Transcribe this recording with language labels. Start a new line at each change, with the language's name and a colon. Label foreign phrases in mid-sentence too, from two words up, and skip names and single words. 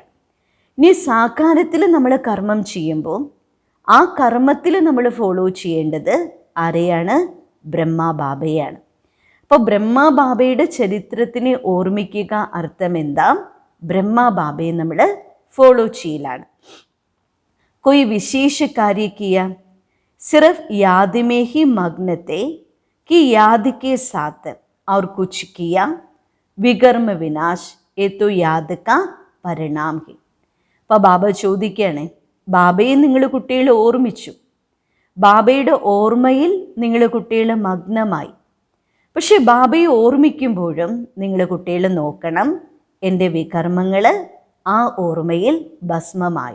Malayalam: ഇനി സാകാരത്തിൽ നമ്മൾ കർമ്മം ചെയ്യുമ്പോൾ ആ കർമ്മത്തിൽ നമ്മൾ ഫോളോ ചെയ്യേണ്ടത് ആരെയാണ്? ബ്രഹ്മാബാബയാണ്. അപ്പോൾ ബ്രഹ്മാബാബയുടെ ചരിത്രത്തിനെ ഓർമ്മിക്കുക അർത്ഥം എന്താ? ബ്രഹ്മാബാബയെ നമ്മൾ ഫോളോ ചെയ്യലാണ്.
Hindi: कोई विशेष कार्य किया, सिर्फ याद में ही मग्न थे कि याद के साथ और कुछ किया, विकर्म विनाश, ये तो याद का परिणाम है.
Malayalam: അപ്പോൾ ബാബ ചോദിക്കുകയാണ്, ബാബയെ നിങ്ങൾ കുട്ടികൾ ഓർമ്മിച്ചു, ബാബയുടെ ഓർമ്മയിൽ നിങ്ങൾ കുട്ടികൾ മഗ്നമായി. പക്ഷെ ബാബയെ ഓർമ്മിക്കുമ്പോഴും നിങ്ങൾ കുട്ടികൾ നോക്കണം, എൻ്റെ വികർമ്മങ്ങൾ ആ ഓർമ്മയിൽ ഭസ്മമായോ.